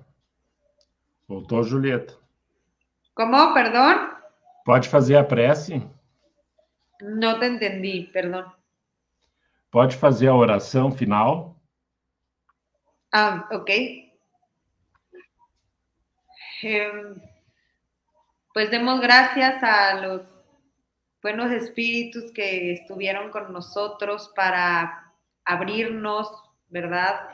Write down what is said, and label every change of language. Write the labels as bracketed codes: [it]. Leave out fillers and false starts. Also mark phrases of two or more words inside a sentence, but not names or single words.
[pt] Voltou, Julieta. [es] ¿Cómo? Perdón. [pt] Pode fazer a prece. [es] No te entendí, perdón. Pode fazer a oração final. Ah, ok. Pues demos gracias a los buenos espíritus que estuvieron con nosotros para abrirnos, ¿verdad?